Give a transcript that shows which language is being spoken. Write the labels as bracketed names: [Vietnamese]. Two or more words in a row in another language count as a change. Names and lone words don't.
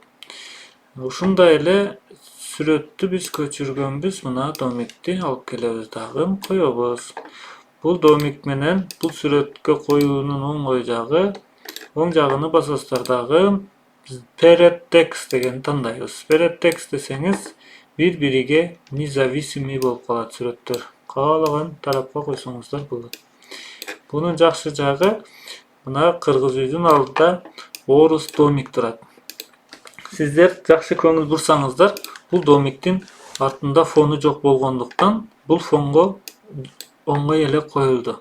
[Kyrgyz] Ушундай эле сүрөттү биз көчүргөнбүз. Мына домикти алып келебиз дагы коебуз. Бул домик менен бул сүрөткө коюунун оңой жагы, оң жагыны басасыздар дагы [English] Parent text [Kyrgyz] деген тандайбыз. Parent text десеңиз, бири-бириге независимый болуп калат сүрөттөр. Каалаган тарапка койсоңуздар болот. Бунун жакшы жагы, мына кыргыз үйдүн алдында орус домик турат. Сиздер жакшы көңүл бурсаңыздар, бул домиктин артында фону жок болгондуктан бул фонго оңой эле коюлду.